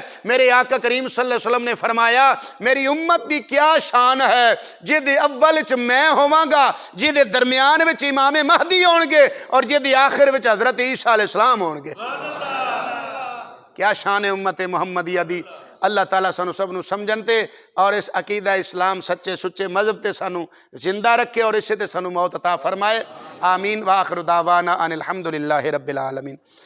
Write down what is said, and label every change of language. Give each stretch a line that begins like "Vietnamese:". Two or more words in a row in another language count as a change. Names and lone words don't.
Punjabi: میرے آقا کریم صلی اللہ علیہ وسلم نے فرمایا میری امت دی کیا شان ہے، جدے اول وچ میں ہوواں گا، جدے درمیان وچ امام مہدی ہون گے، اور جدے آخر وچ حضرت عیسیٰ علیہ السلام ہون گے۔ کیا شان ہے امت محمدیہ دی! اللہ تعالیٰ سانو سب نو سمجھنتے اور اس عقیدہ اسلام سچے سچے مذہب تے سانو زندہ رکھے، اور اسے تے سانو موت عطا فرمائے۔ آمین۔
Arabic: وآخر دعوانا ان الحمدللہ رب العالمین۔